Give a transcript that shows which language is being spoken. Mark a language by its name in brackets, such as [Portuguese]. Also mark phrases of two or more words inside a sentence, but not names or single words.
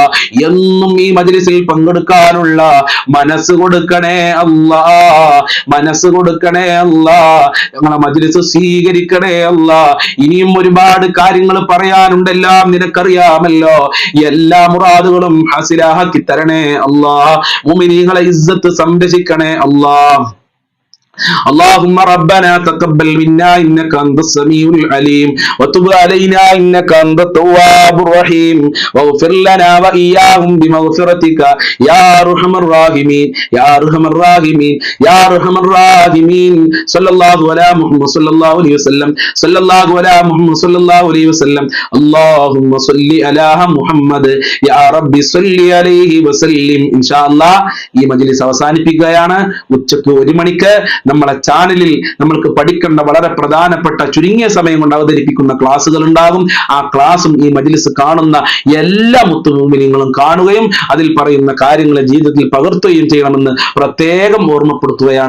[Malayalam] എന്നും ഈ മജ്ലിസിൽ പങ്കെടുക്കാനുള്ള മനസ്സ് കൊടുക്കണേ അല്ലാ, മനസ്സ് കൊടുക്കണേ അല്ലാ. ഞങ്ങളെ മജ്ലിസ് സ്വീകരിക്കണേ അല്ലാ. ഇനിയും ഒരുപാട് കാര്യങ്ങൾ പറയാനുണ്ട്, എല്ലാം നിനക്കറിയാമല്ലോ. എല്ലാ മുറാദുകളും ഹസിലാക്കി തരണേ അല്ലാ. മുഅ്മിനീങ്ങളെ ഇസ്സത്ത് സംരക്ഷിക്കണേ അല്ലാ. [Arabic] اللهم ربنا تقبل منا إنك أنت السميع العليم وتب علينا إنك أنت التواب الرحيم واغفر لنا وإياهم بمغفرتك يا أرحم الراحمين يا أرحم الراحمين يا أرحم الراحمين. صلى الله على محمد صلى الله عليه وسلم صلى الله على محمد صلى الله عليه وسلم. اللهم صل على محمد يا ربي صل عليه وسلم. إن شاء الله [Malayalam] ഈ മജ്ലിസ് അവസാനിപ്പിക്കുകയാണ്. ഉച്ചയ്ക്ക് 1 മണിക്ക് നമ്മളെ ചാനലിൽ നമ്മൾക്ക് പഠിക്കേണ്ട വളരെ പ്രധാനപ്പെട്ട ചുരുങ്ങിയ സമയം കൊണ്ട് അവതരിപ്പിക്കുന്ന ക്ലാസ്സുകൾ ഉണ്ടാകും. ആ ക്ലാസ്സും ഈ മജ്‌ലിസ് കാണുന്ന എല്ലാ മുത്തുമൂമിനീങ്ങളും കാണുകയും അതിൽ പറയുന്ന കാര്യങ്ങളെ ജീവിതത്തിൽ പകർത്തുകയും ചെയ്യണമെന്ന് പ്രത്യേകം ഓർമ്മപ്പെടുത്തുകയാണ്.